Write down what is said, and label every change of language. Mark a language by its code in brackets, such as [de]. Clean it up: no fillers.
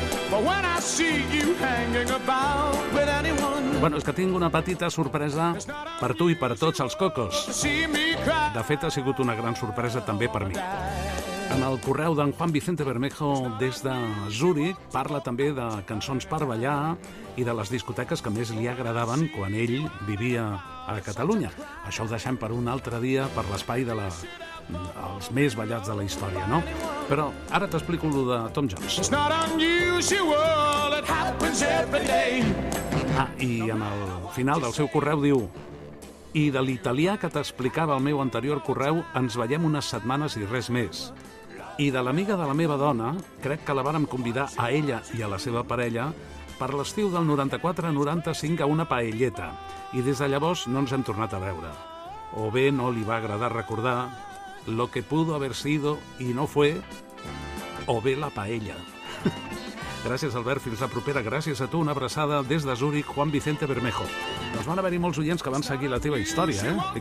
[en] But when I see you hanging about with anyone... [ca] Bueno, és que tinc una petita sorpresa per tu i per tots els cocos. De fet, ha sigut una gran sorpresa també per mi. En el correu d'en Juan Vicente Bermejo des de Zúrich parla també de cançons per ballar i de les discoteques que més li agradaven quan ell vivia a Catalunya. Això ho deixem per un altre dia, per l'espai de els més ballats de la història, no? Però ara t'explico allò de Tom Jones. [en] It's not unusual, it happens every day. [ca] Ah, i en el final del seu correu diu... I de l'italià que t'explicava el meu anterior correu, ens veiem unes setmanes i res més. I de l'amiga de la meva dona, crec que la vàrem convidar a ella i a la seva parella per l'estiu del 94-95 a una paelleta. I des de llavors no ens hem tornat a veure. O bé no li va agradar recordar lo que pudo haber sido y no fue, o bé la paella. Gràcies, Albert. Fins la propera. Gràcies a tu. Una abraçada des de Zúrich, Juan Vicente Bermejo. Doncs van haver-hi molts oients que van seguir la teva història, eh?